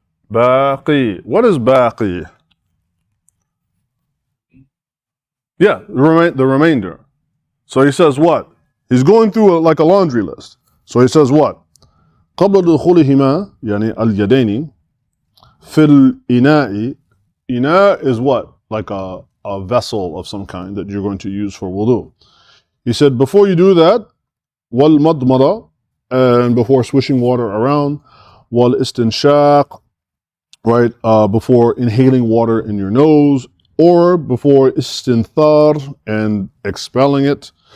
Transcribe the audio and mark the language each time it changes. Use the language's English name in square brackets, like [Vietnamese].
[Arabic] باقي. [English] What is باقي? Yeah, the remainder. So he says what? He's going through like a laundry list. So he says what? [Arabic] قبل دخولهما يعني اليدين في الإناء. [English] إناء is what? Like a vessel of some kind that you're going to use for wudu. He said before you do that, والمضمضة, and before swishing water around, والاستنشاق, right, before inhaling water in your nose, or before istinthar and expelling it.